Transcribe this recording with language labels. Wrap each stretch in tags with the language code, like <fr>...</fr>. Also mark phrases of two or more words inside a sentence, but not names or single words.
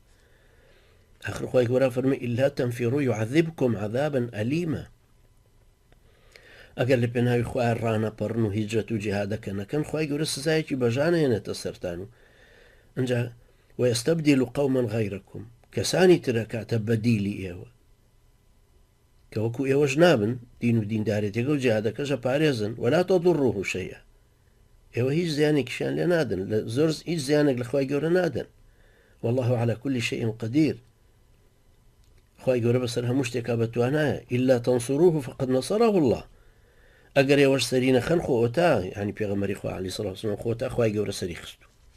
<ckb>آخر خوای گەورە فەرمێ</ckb> <ar>ئیلا تەنفیڕوا یعذبکم عەذابا ئەلیما</ar> <ckb>ئەگەر لە پێناوی خوای ڕانەپەڕن و هیجرەت و جیهادەکە نەکەن خوای گەورە سزایەکی بەژانە هێنێتە سەرتان و ئەنجا</ckb> <ar>وەیەستەبدیل قەوما غەیرەکم</ar> <ckb>کەسانی ترەکاتە بەدیلی ئێوە کە وەکو ئێوەش نابن دین و دیندارێتێکە و جیهادەکەشە پارێزن</ckb> <ar>وەلا تەضوڕوه شەیئا</ar> <ckb>ئێوە هیچ زیانێکیشیان لێ نادن لە زۆر هیچ زیانێک لە خوای گەورە نادن</ckb> <ar>والله على كل شيء قدير</ar> <ckb>خوای گەورە بەسەر هەموو شتێکا بەتوانایە</ckb> <ar>إلا تنصروه فقد نصره الله</ar> <ckb>ئەگەر ئێوەش سەری نەخەن خۆتا ینی پێغەمبەری خوا</ckb> <ar>عەلەیهی سەڵاتو وەسەلام</ar> <ckb>خۆتا خوای گەورە سەری خستو</ckb>